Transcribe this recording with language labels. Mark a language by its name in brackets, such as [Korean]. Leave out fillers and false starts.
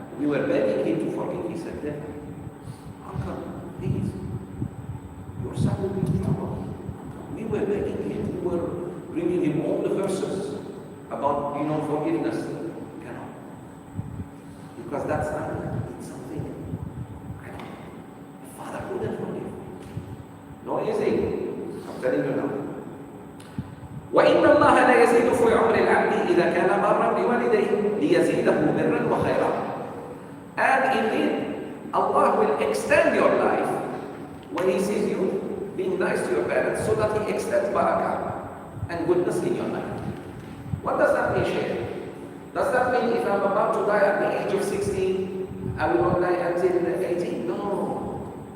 [English] We were begging him to forgive. He said, Uncle, please, your son will be in trouble. We were begging him. We were bringing him all the verses about, forgiveness. Cannot. Because that's not something. The father couldn't forgive. No easy. I'm telling you now. [Arabic] وإن الله لا يزيد في عمر العبد إذا كان برا بوالديه ليزيده برا وخيرا. [English] And indeed, Allah will extend your life when He sees you being nice to your parents, so that He extends barakah and goodness in your life. What does that mean, Shaykh? Does that mean if I'm about to die at the age of 60, I will not die until 80? No.